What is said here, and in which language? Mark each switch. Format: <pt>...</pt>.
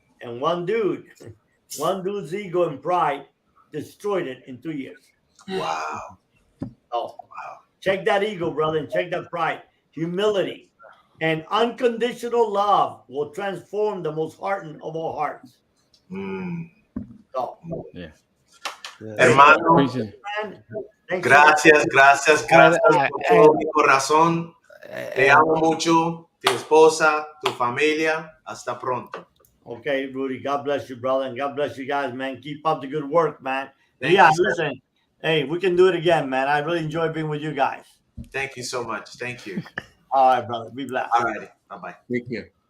<en>And one dude's ego and pride destroyed it in 2 years. Wow. Oh, wow. Check that ego, brother, and check that pride. Humility and unconditional love will transform the most hardened of all hearts. So, yeah.</en> <es>Hermano, gracias por todo mi corazón. Te amo mucho, tu esposa, tu familia. Hasta pronto.</es> <en>Okay, Rudy, God bless you, brother, and God bless you guys, man. Keep up the good work, man. Thank you, listen, hey, we can do it again, man. I really enjoy being with you guys. Thank you so much. Thank you. All right, brother. Be blessed. All righty. Bye-bye. Thank you.</en>